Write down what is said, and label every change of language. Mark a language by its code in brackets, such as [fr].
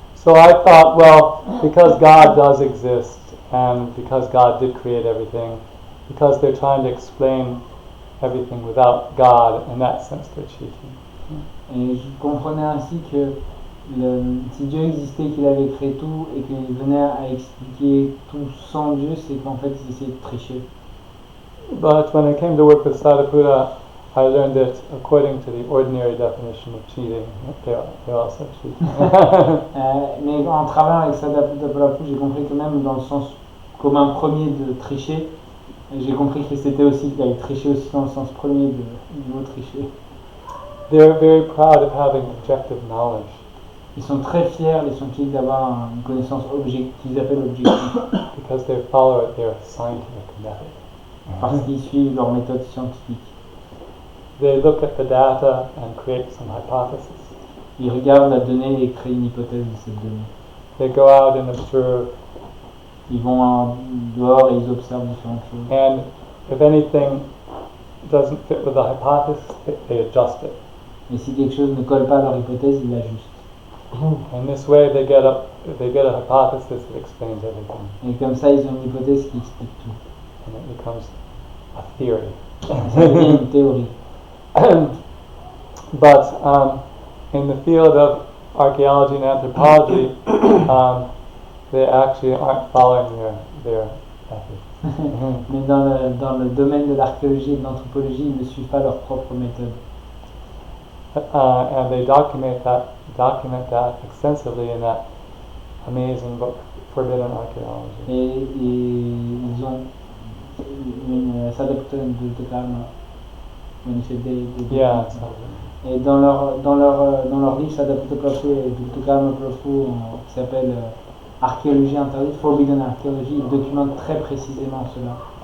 [en] So I thought, well, because God does exist and because God did create everything, because they're trying to explain everything without God, in that sense they're cheating. [fr] Et je comprenais ainsi que si Dieu existait, qu'il avait créé tout et qu'il venait à expliquer tout sans Dieu, c'est qu'en fait il essayait de tricher. [en] But when I came to work with Sadhguru, I learned that according to the ordinary definition of cheating, they're also cheating. [fr] Mais en travaillant avec Sadhguru, j'ai compris que même dans le sens commun premier de tricher, j'ai compris que c'était aussi qu'il allait tricher aussi dans le sens premier du mot tricher. [en] They're very proud of having objective knowledge. [fr] Ils sont très fiers, les scientifiques, d'avoir une connaissance qu'ils appellent objective. [en] Because they follow their scientific method. [fr] Parce qu'ils suivent leur méthode scientifique. [en] They look at the data and create some hypothesis. [fr] Ils regardent la donnée et créent une hypothèse de cette donnée. [en] They go out and observe. [fr] Ils vont dehors et ils observent différentes choses. [en] And if anything doesn't fit with the hypothesis, they adjust it. [fr] Et si quelque chose ne colle pas à leur hypothèse, ils l'ajustent. [en] In this way, they get a hypothesis that explains everything. [fr] Et comme ça, ils ont une hypothèse qui explique tout. [en] And it becomes a theory. [fr] Ça devient une théorie. [en] But in the field of archaeology and anthropology, they actually aren't following their method. [fr] Mais dans le domaine de l'archéologie et de l'anthropologie, ils ne suivent pas leur propre méthode. [en] and they document that extensively in that amazing book, Forbidden Archaeology. [fr] Et ils ont une Sadaputta Karma manifeste des [en] Yeah. [fr] Et dans leur livre Sadaputta Prabhu et Karma Prabhu qui s'appelle Archéologie interdite, Forbidden Archaeology, ils documentent très précisément cela.